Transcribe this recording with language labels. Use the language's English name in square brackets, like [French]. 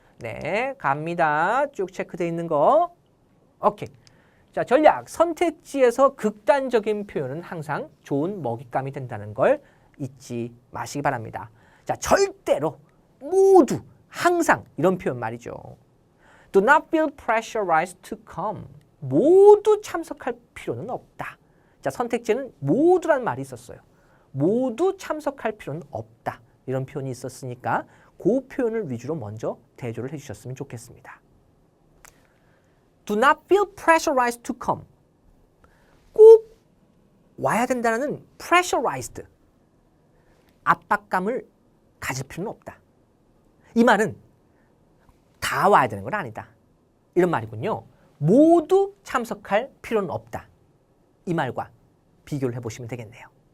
[Korean] 네, 갑니다. 쭉 체크되어 있는 거. 오케이. 자, 전략. 선택지에서 극단적인 표현은 항상 좋은 먹잇감이 된다는 걸 잊지 마시기 바랍니다. 자, 절대로 모두 항상 이런 표현 말이죠. [English] Do not feel pressurized to come. [Korean] 모두 참석할 필요는 없다. 자, 선택지에는 모두란 말이 있었어요. 모두 참석할 필요는 없다. 이런 표현이 있었으니까 그 표현을 위주로 먼저 대조를 해주셨으면 좋겠습니다. [English] Do not feel pressurized to come. [Korean] 꼭 와야 된다는 pressurized. 압박감을 가질 필요는 없다. 이 말은 다 와야 되는 건 아니다. 이런 말이군요. 모두 참석할 필요는 없다. 이 말과 비교를 해보시면 되겠네요.